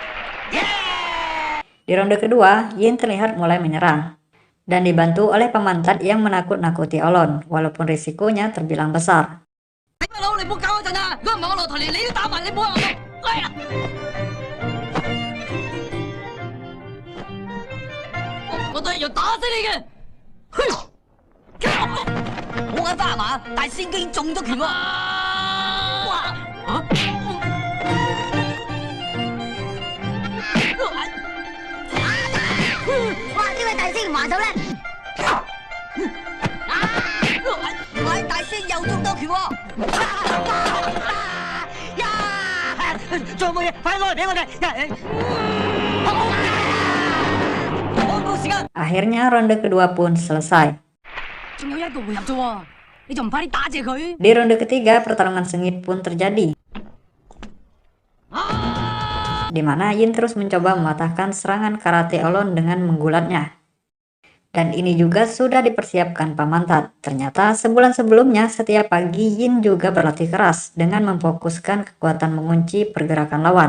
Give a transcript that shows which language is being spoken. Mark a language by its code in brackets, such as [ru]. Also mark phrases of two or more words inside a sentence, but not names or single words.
[id] Di ronde kedua, Yin terlihat mulai menyerang dan dibantu oleh Paman Tat yang menakut-nakuti Olon, walaupun risikonya terbilang besar. [yue] 如果唔係我落台連你都打埋，你冇人我嚟啦！我都一樣打死你嘅！冇眼花係嘛？大師竟然中咗拳喎！哇！哇！呢位大師唔還手咧！喂，大師又中多拳喎！仲有冇嘢？快攞嚟俾我哋！報告時間。 [id] Akhirnya ronde kedua pun selesai. [yue] 仲有一個回合啫喎，你仲唔快啲打謝佢？ [id] Di ronde ketiga, pertarungan sengit pun terjadi. Di mana Yin terus mencoba mematahkan serangan karate Olon dengan menggulatnya. Dan ini juga sudah dipersiapkan Paman Tat. Ternyata sebulan sebelumnya setiap pagi Yin juga berlatih keras dengan memfokuskan kekuatan mengunci pergerakan lawan.